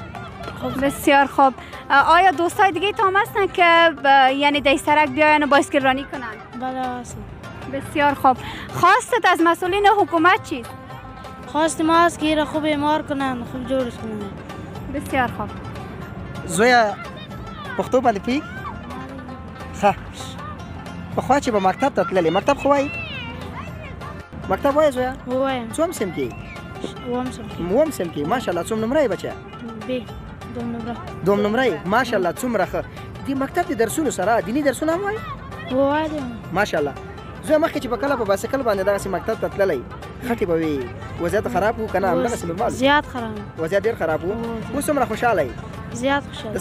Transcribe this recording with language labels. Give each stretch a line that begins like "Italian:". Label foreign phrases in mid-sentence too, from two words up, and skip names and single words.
Persian: خب بسیار خوب. آیا دوستای دیگه تام هستن که یعنی در سرک بیاین و بایسکل رانی کنن؟ بله هست. بسیار خوب. خواستت از مسئولین حکومت چیست؟ خواست ما است که ایره خوب اعمار کنن، خوب جورش کنن. بسیار خوب.
Pashto: زویا پښتو باندې پی ښه پخوا چې به مکتب ته تللې مکتب خو وایي مکتب وایي زویا وایم. څوم سیم کې وام سیم کې ماشاءالله څوم نمره یې بچه بی دوم نمره. دوم نمره یې ماشاءالله څومره ښه دې مکتب د درسونو سره دیني درسونه هم وایي وایم. ماشاءالله زویا مخکې چې په کله په بایسکل باندې دغسې مکتب ته تللی خټې به وي وضعیت خراب و که نه همدغسې نورمال زیات خراب. وضعیت ډېر خراب و اوس څومره خوشحاله یې زیات د خوشحال.